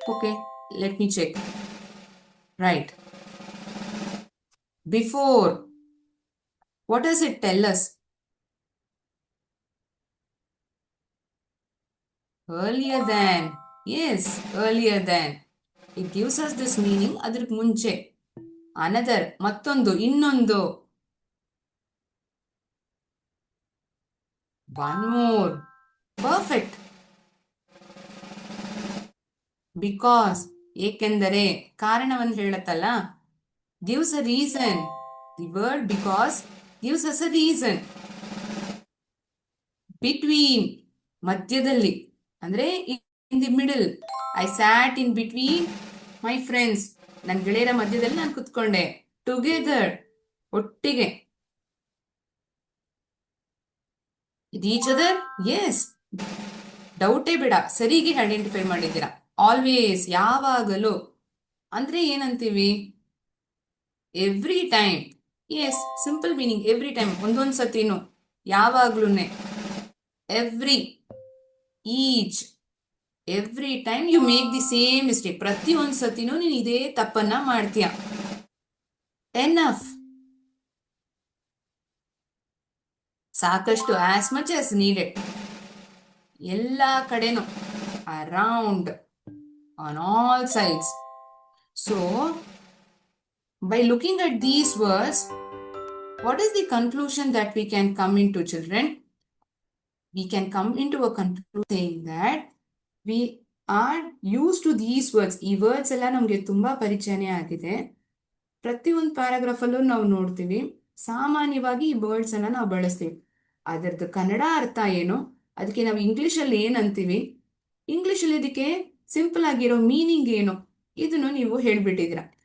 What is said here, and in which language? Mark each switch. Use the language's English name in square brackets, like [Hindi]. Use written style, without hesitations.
[English] Okay, let me check. Right. Before. What does it tell us? Earlier than. Yes, earlier than. It gives us this meaning. [Kannada] ಅದಕ್ಕೆ ಮುಂಚೆ. Another, ಮತ್ತೊಂದು, ಇನ್ನೊಂದು. [English] One more. Perfect. Because, [Kannada] ಏಕೆಂದರೆ, ಕಾರಣವನ್ನು ಹೇಳುತ್ತಲ್ಲ, [English] gives a reason. The word because gives us a reason. Between, [Kannada] ಮಧ್ಯದಲ್ಲಿ, ಅಂದ್ರೆ [English] in the middle. I sat in between my friends. [Kannada] ನನ್ನ ಗೆಳೆಯರ ಮಧ್ಯದಲ್ಲಿ ನಾನು ಕುತ್ಕೊಂಡೆ. [English] Together, [Kannada] ಒಟ್ಟಿಗೆ. [English] With each other? Yes. [Kannada] ಡೌಟೇ ಬೇಡ, ಸರಿಗೆ ಐಡೆಂಟಿಫೈ ಮಾಡಿದ್ದೀರಾ. ಆಲ್ವೇಸ್, ಯಾವಾಗಲೂ ಅಂದ್ರೆ ಏನಂತೀವಿ? [English] Every time. Yes, simple meaning every time, [Kannada] ಒಂದೊಂದ್ ಸತಿನು, ಯಾವಾಗ್ಲೂನೆ. [English] Every, each, every time you make the same mistake. [Kannada] ಪ್ರತಿ ಒಂದ್ ಸತಿನೂ ನೀನು ಇದೇ ತಪ್ಪನ್ನ ಮಾಡ್ತೀಯ. ಎನಫ್, ಸಾಕಷ್ಟು, [English] as much as needed, [Kannada] ಎಲ್ಲಾ ಕಡೆನೂ, [English] Around, on all sides. So by looking at these words, what is the conclusion that we can come into, children? We can come into a conclusion saying that we are used to these words. [Kannada] ಈ words ಎಲ್ಲ ನಮಗೆ ತುಂಬಾ ಪರಿಚಯನೇ ಆಗಿದೆ. ಪ್ರತಿಯೊಂದು paragraph ಅಲ್ಲೂ ನಾವು ನೋಡ್ತೀವಿ. ಸಾಮಾನ್ಯವಾಗಿ ಈ ವರ್ಡ್ಸ್ ಅನ್ನ ನಾವು ಬಳಸ್ತೀವಿ. ಅದರದ್ದು ಕನ್ನಡ ಅರ್ಥ ಏನು, ಅದಕ್ಕೆ ನಾವು ಇಂಗ್ಲಿಷ್ ಅಲ್ಲಿ ಏನಂತೀವಿ, ಇಂಗ್ಲಿಷ್ ಅಲ್ಲಿ ಇದಕ್ಕೆ ಸಿಂಪಲ್ ಆಗಿರೋ ಮೀನಿಂಗ್ ಏನು, ಇದನ್ನು ನೀವು ಹೇಳ್ಬಿಟ್ಟಿದ್ದೀರಾ.